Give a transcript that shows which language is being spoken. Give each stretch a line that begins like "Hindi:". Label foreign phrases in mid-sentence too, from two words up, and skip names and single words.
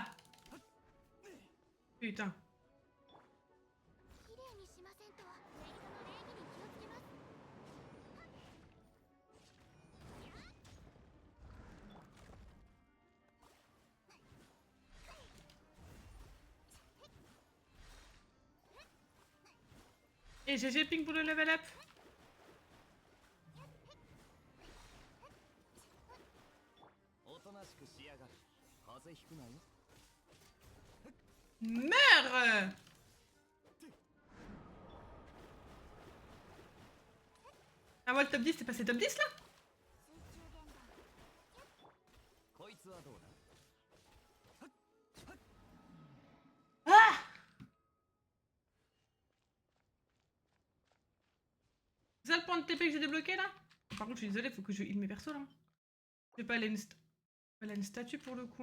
French: Putain.
Japanese: きれいにしませんとメイドの礼儀に気をつけます。
French: Et GG ping pour le
English: level up.
Japanese: おとなしくしやがる。風邪ひくなよ。
French: Meurs. Ah moi le top 10, t'es passé top 10 là?
Japanese: こいつはどうだ？ Ah!
French: C'est ça le point de TP que j'ai débloqué là? Par contre je suis désolée, faut que je heal mes persos là. Je vais pas aller une statue pour le coup.